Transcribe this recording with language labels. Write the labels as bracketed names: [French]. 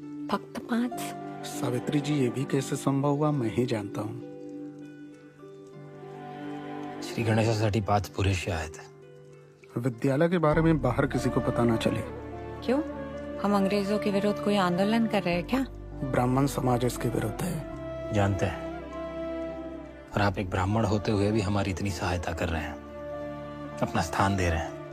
[Marathi] फक्त 5? [Hindi] सावित्री जी, ये भी कैसे संभव हुआ मैं ही जानता हूँ। [Marathi] श्री गणेशासाठी 5 पुरेसे आहेत. [Hindi] विद्यालय के बारे में बाहर किसी को पता ना चले. क्यों? हम अंग्रेजों के विरुद्ध कोई आंदोलन कर रहे हैं क्या? ब्राह्मण समाज इसके विरुद्ध है. जानते हैं, और आप एक ब्राह्मण होते हुए भी हमारी इतनी सहायता कर रहे हैं, अपना स्थान दे रहे हैं.